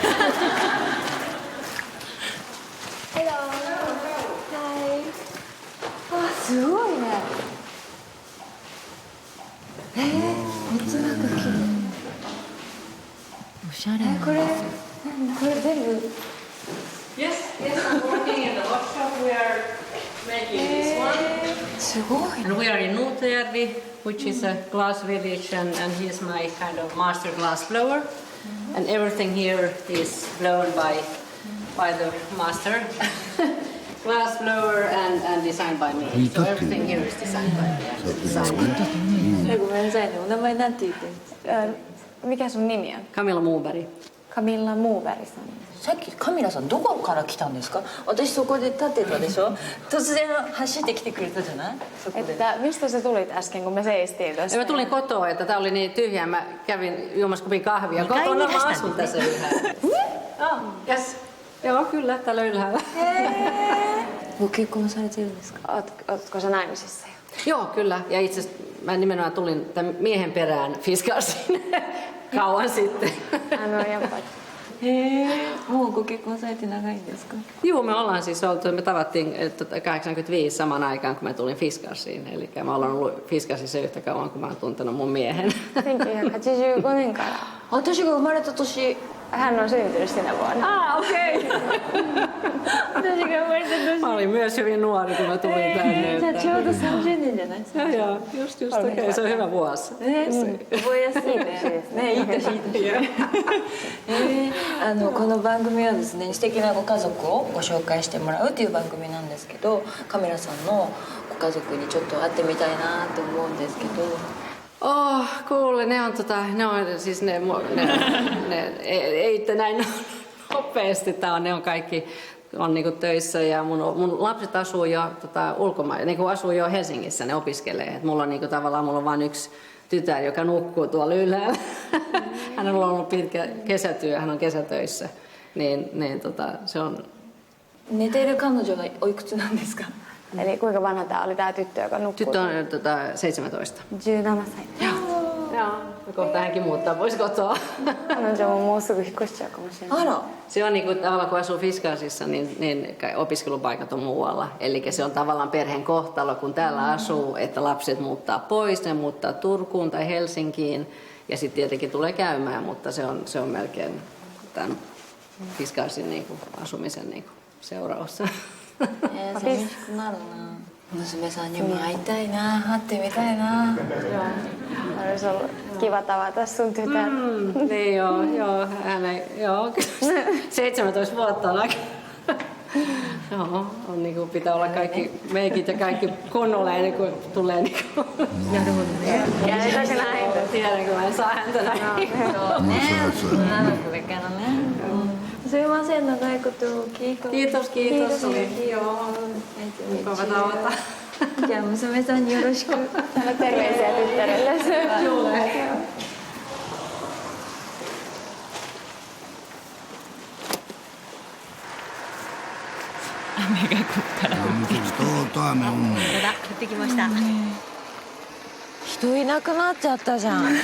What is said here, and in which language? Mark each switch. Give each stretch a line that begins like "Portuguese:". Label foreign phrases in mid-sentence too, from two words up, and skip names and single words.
Japanese: Hello。はい。あ、すごいね。めっちゃなんか綺麗。おしゃれ。これ全部。
English: Yes, I'm working in the workshop. We are making this one.
Japanese: すごい。
English: And we are in Nuutjärvi, which is a glass village, and he's my kind of master glass blower. And everything here is blown by the master glass blower and designed by me. So everything here is designed by me.
Japanese: ごめんなさいね。お名前なんて言ってんですか ？
Finnish: Mikä sun nimi on?
Japanese: Camilla Moberg. Camilla Moberg さん。さっきカミラさんどこから来たんですか？私そこで立ってたでしょ。突然走ってきてくれたじゃない？そこで。
Finnish: Mistä sä tulit äsken, kun mä seistiin tuossa? Mä tulin kotoa, että tää oli niin tyhjä. Mä kävin juomassa kupin kahvia. Kotona mä asun tässä ylhäällä. Yes. Joo, kyllä, täällä ylhäällä.
Japanese: ご結婚されてるんですか?
Finnish: Ootko sä naimisissa? Joo, kyllä. Ja itse asiassa mä nimenomaan tulin tämän miehen perään Fiskarsiin kauan sitten. Joo, me ollaan siis oltu, me tavattiin 85 saman aikaan, kun mä tulin Fiskarsiin. Eli mä olen ollut Fiskarsissa yhtä kauan, kun mä oon tuntenut mun miehen.
Japanese: 1985 年から。私が生まれた年。
Finnish: hän on syntynyt sinä vuonna. Okei. Mä olin myös hyvin nuori, kun mä tulin tänne. Sä oot 30
Japanese: 年じゃない？
Finnish: Joo, just. Okei, se on hyvä vuosi.
Japanese: 覚えやすい年ですね。いい年いい年。この番組はですね、素敵なご家族をご紹介してもらうという番組なんですけど、カメラさんのご家族にちょっと会ってみたいなと思うんですけど。
Finnish: Kuule, ne on siis ne ei itse näin nopeasti, ne on kaikki on niinku töissä ja mun lapset asuu jo ulkomailla, niinku asuu jo Helsingissä, ne opiskelee. Et mulla on niinku tavallaan mulla on vain yksi tytär, joka nukkuu tuolla ylhäällä. Hänellä on ollut pitkä kesätyö, hän on kesätöissä. Niin se on.
Japanese: 寝ている彼女はおいくつなんですか?
Finnish: Eli kuinka vanha tää oli tää tyttö, joka nukkuu? Tyttö on 17.
Japanese: 17歳.
Finnish: Joo, kohta hänkin muuttaa pois kotoa.
Japanese: 彼女ももうすぐ引っ越しちゃうかもしれない。
Finnish: Se on niinku tavallaan kun asuu Fiskarsissa, niin opiskelupaikat on muualla. Eli se on tavallaan perheen kohtalo, kun täällä asuu, että lapset muuttaa pois, ne muuttaa Turkuun tai Helsinkiin ja sitten tietenkin tulee käymään, mutta se on melkein tämän Fiskarsin niinku asumisen niinku seuraus.
Japanese: 娘さんにも会いたいな、会ってみたいna.
Finnish: Olisi ollut kiva tavata sun tytär. Niin joo, joo, 17 vuotta on aika. Joo, on niinku pitää olla kaikki meikit ja kaikki kunnolla ennen kuin tulee niinku. Käytäkö näin? Tiedän, kun mä en saa häntä näin.
Japanese: Sumimasen, no taikutuki.
Finnish: Kiitos. Joo, mukava tavata.
Japanese: じゃ娘さんよろしく.
Finnish: Terveisiä tyttärelle. Joo.
Japanese: 雨がこっから降ってきて。雨降ってきました。人いなくなっちゃったじゃん。